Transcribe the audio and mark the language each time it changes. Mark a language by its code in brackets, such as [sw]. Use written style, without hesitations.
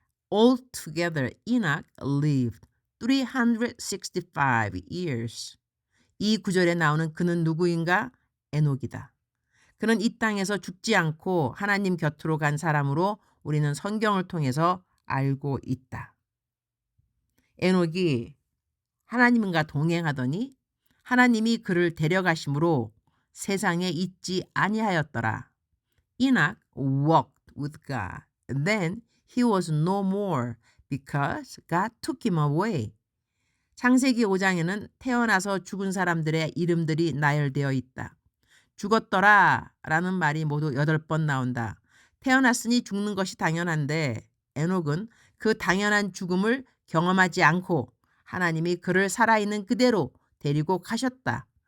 [en] Altogether Enoch lived 365 years. [ko] 이 구절에 나오는 그는 누구인가? 에녹이다. 그는 이 땅에서 죽지 않고 하나님 곁으로 간 사람으로 우리는 성경을 통해서 알고 있다. 에녹이 하나님과 동행하더니 하나님이 그를 데려가심으로 세상에 있지 아니하였더라. [en] Enoch walked with God. Then he was no more because God took him away. [ko] 창세기 5장에는 태어나서 죽은 사람들의 이름들이 나열되어 있다. 죽었더라 라는 말이 모두 8번 나온다. 태어났으니 죽는 것이 당연한데 에녹은 그 당연한 죽음을 경험하지 않고 하나님이 그를 살아있는 그대로 데리고 가셨다.